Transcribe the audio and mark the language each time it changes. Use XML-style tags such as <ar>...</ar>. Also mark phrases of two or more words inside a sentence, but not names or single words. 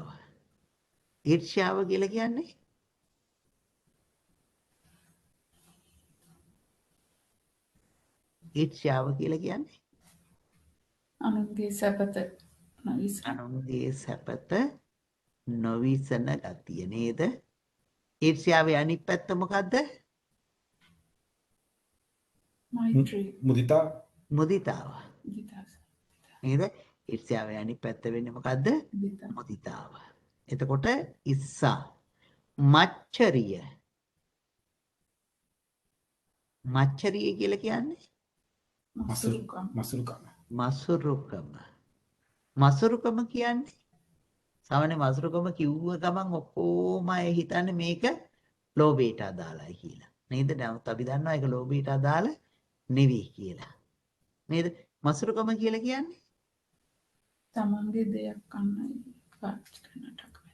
<si>ඊර්ෂ්‍යාව කියලා කියන්නේ ඊර්ෂ්‍යාව කියලා කියන්නේ අනුන්ගේ සැපත නොවිස. අනුන්ගේ සැපත නොවිසන ගතිය නේද? ඊර්ෂ්‍යාවේ අනිත් පැත්ත මොකද්ද? Maitri. Mudita. මුදිතාව. Mudita. නේද? ඊර්ෂ්‍යාවේ අනිත් පැත්ත වෙන්නේ මොකද්ද? Mudita. මුදිතාව. එතකොට ඉස්සා මච්චරිය. මච්චරිය කියලා කියන්නේ Masurukam. Masurukam. මසුරුකම. මසුරුකම කියන්නේ සාමාන්‍ය මසුරුකම කිව්ව ගමන් ඔක්කොම අය හිතන්නේ මේක ලෝභයට අදාළයි කියලා. නේද? නමුත් අපි දන්නවා ඒක ලෝභයට අදාළ නෙවෙයි කියලා. නේද? මසුරුකම කියලා කියන්නේ තමන්ගේ දෙයක් කන්නයි පාවිච්චි කරනට අකමැති.</si>